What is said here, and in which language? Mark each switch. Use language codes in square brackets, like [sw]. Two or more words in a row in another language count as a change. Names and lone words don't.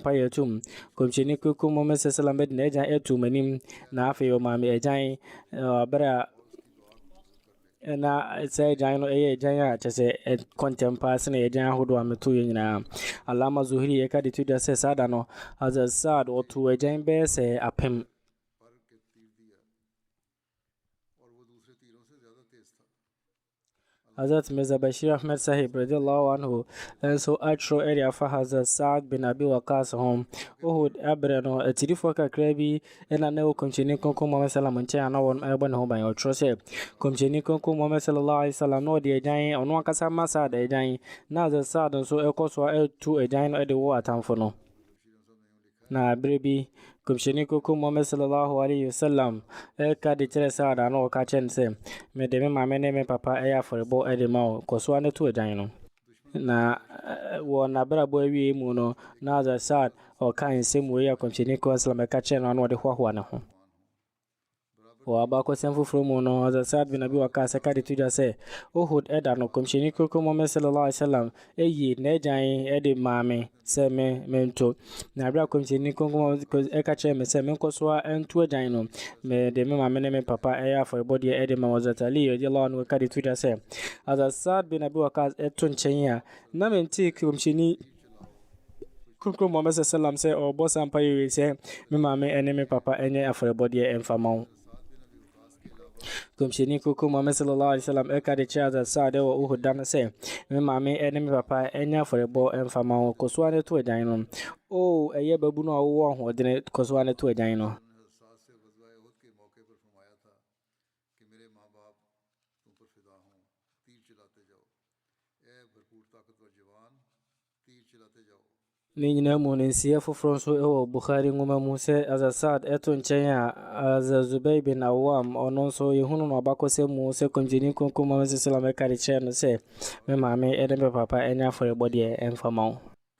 [ak] mpaeɛ atom kɔmhyɛni koko Muhammad sallam bɛde n'agyan atom anim na afei ɔma me agyan abere a na sɛ agyan no ɛyɛ agyan a kyɛ sɛ ɛkɔntɛmpa sene agyan ahodoɔ a metoeɛ nyinaa alama zuhiri yɛka de to dwa sɛ saa da no Hazrat Saad ɔto agyan bɛyɛ sɛ apem Hazrat Mirza Bashir Ahmed Sahib [ar] رضي الله عنه [ak] nso atwerɛ ɛde afa Hazrat Saad bin Abi Waqas ho Uhud abere no atirifoɔ kakra bi ɛna na ɛwɔ kɔmhyɛni koko Muhammad sallam nkyɛn a na wɔn ɛbɔ ne ho ban ɔtwerɛ sɛ kɔmhyɛni koko Muhammad [ar] صلى الله عليه وسلم [ak] na ɔde agyan ɔno ankasa ma Saad agyan na Hazrat Saad nso ɛkɔ so a ɛtu agyan no ɛde wɔ atamfo no na abere bi kɔmhyɛni koko Muhammad [ar] صلى الله عليه وسلم [ak] ɛka de kyerɛ Saad a na ɔka kyerɛ no sɛ mede me maame ne me papa ɛyɛ afɔrebɔ ɛde ma wo kɔ so a ne to agyan no na wɔ n'abrabɔ awie mu no na Hazrat Saad ɔka nsɛm wei a kɔmhyɛni koko sallam ɛka kyerɛ no a na ɔde hoahoa ne ho wɔ abakɔsɛm foforɔ mu no Hazrat Saad bin Abi Waqas ɛka de to dwa sɛ Uhud ɛda no kɔmhyɛni koko Muhammad [ar] صلى الله عليه وسلم [ak] ɛyi n'agyan ɛde maame sɛ mento na abere a kɔmhyɛni koko ɛka kyerɛ me sɛ menkɔ so a ɛnto agyan no mede me maame ne me papa ɛyɛ afɔrebɔdeɛ ɛde ma Hazrat Ali [ar] رضي الله عنه [ak] ɛka de to dwa sɛ Hazrat Saad bin Abi Waqas ɛto nkyɛn a na mente kɔmhyɛni koko Muhammad sallam sɛ ɔbɔ saa mpaeɛ wei sɛ me maame ɛne me papa ɛnyɛ afɔrebɔdeɛ ɛmfa ma wo kɔmhyɛni koko Muhammad [ar] صلى الله عليه وسلم [ak] ɛka de kyerɛ Hazrat Saad wɔ Uhud da no sɛ me maame ɛne me papa ɛnyɛ afɔrebɔ ɛmfa ma wo kɔ so a ne to agyan no o ɛyɛ babu no a wowɔ ahoɔdene kɔ so a ne to agyan no ne nyinaa mu no nsiɛ foforɔ nso ɛwɔ Bukhari nwoma mu sɛ Hazrat Saad ɛto nkyɛn a Hazrat Zubair bin Awam ɔno nso yɛhunu no ɔbakɔsɛm mu sɛ kɔmhyɛni koko Muhammad sallam ɛka de kyerɛ no sɛ me maame ɛne me papa ɛnyɛ afɔrebɔdeɛ ɛmfa ma wo